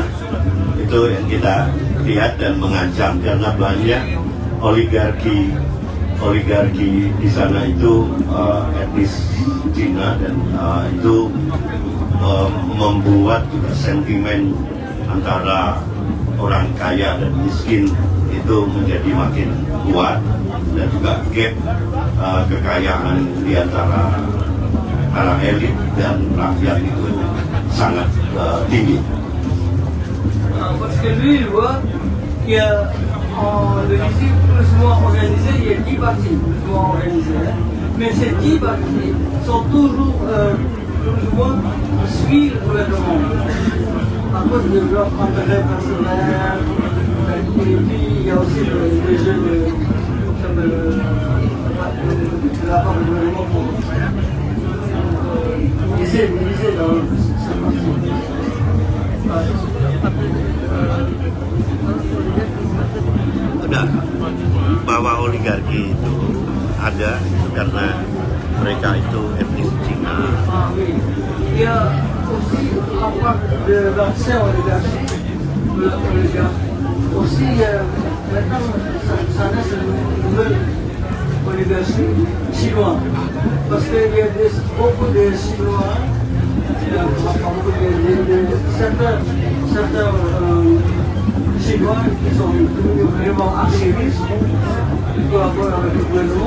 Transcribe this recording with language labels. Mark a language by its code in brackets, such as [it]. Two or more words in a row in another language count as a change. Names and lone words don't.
[id] Itu yang kita lihat dan mengancam karena banyak oligarki di sana itu etnis Cina dan itu membuat juga sentimen antara orang kaya dan miskin itu menjadi makin kuat, dan juga gap kekayaan di antara para elit dan rakyat itu sangat tinggi. [fr] Parce que lui, il voit qu'il y a en Indonésie plus ou moins organisé, il y a 10 partis plus ou moins organisés. Mais ces 10 partis sont toujours plus ou moins suivent le gouvernement. À cause de leur intérêt personnel. Et puis il y a aussi les jeux de la part du gouvernement pour miser dans cette partie. [id] Udah, bahwa oligarki itu ada karena mereka itu etnis Cina. [fr] Il y a aussi la part de l'ancien oligarchie. Aussi, maintenant, ça reste une nouvelle oligarchie chinoise. Parce qu'il y a beaucoup de Chinois, certains Chinois qui sont devenus vraiment archivistes, qui collaborent avec le gouvernement.